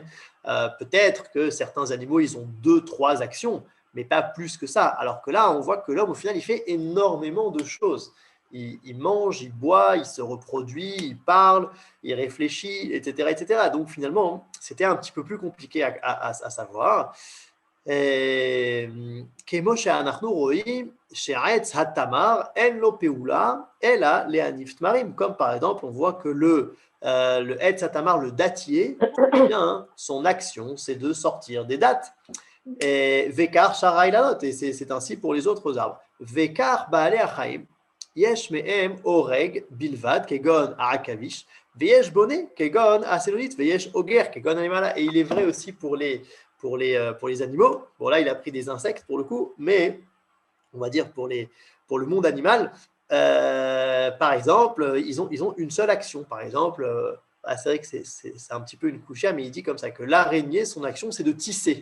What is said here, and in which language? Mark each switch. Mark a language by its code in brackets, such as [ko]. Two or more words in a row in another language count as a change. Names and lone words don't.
[fr] Peut-être que certains animaux, ils ont 2-3 actions, mais pas plus que ça. Alors que là, on voit que l'homme, au final, il fait énormément de choses. Il mange, il boit, il se reproduit, il parle, il réfléchit, etc., etc. Donc finalement, c'était un petit peu plus compliqué à savoir. [he] כמו שאנחנו רואים שעץ התמר אין לו פעולה אלא להניב תמרים, [fr] comme par exemple on voit que le [he] עץ התמר, [fr] le dattier, bien, son action c'est de sortir des dattes. [he] וכן שאר אילנות, [fr] et c'est ainsi pour les autres arbres. [he] Vekar בעלי החיים יש מהם הורג בלבד כגון העכביש ויש בונה כגון הסלולית ויש אוגר כגון הנמלה. [fr] Et il est vrai aussi pour les animaux. Bon, là, il a pris des insectes pour le coup, mais on va dire pour le monde animal, par exemple, ils ont une seule action. Par exemple, c'est vrai que c'est un petit peu une couchée, mais il dit comme ça que l'araignée, son action, c'est de tisser.